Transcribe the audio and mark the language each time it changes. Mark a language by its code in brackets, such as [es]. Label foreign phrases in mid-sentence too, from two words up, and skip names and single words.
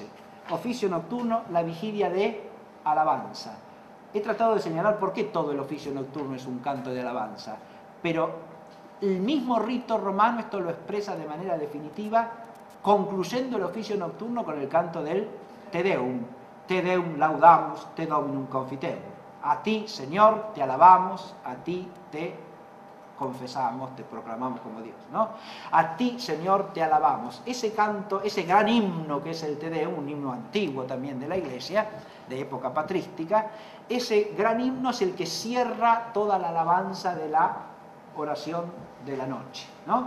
[es] Oficio nocturno, la vigilia de alabanza. He tratado de señalar por qué todo el oficio nocturno es un canto de alabanza, pero el mismo rito romano esto lo expresa de manera definitiva, concluyendo el oficio nocturno con el canto del Te Deum. [la] Te Deum laudamus, te Dominum confiterum. [es] A ti, Señor, te alabamos, a ti te confesamos, te proclamamos como Dios, ¿no? A ti, Señor, te alabamos. Ese canto, ese gran himno que es el Te Deum, un himno antiguo también de la Iglesia, de época patrística, ese gran himno es el que cierra toda la alabanza de la oración de la noche, ¿no?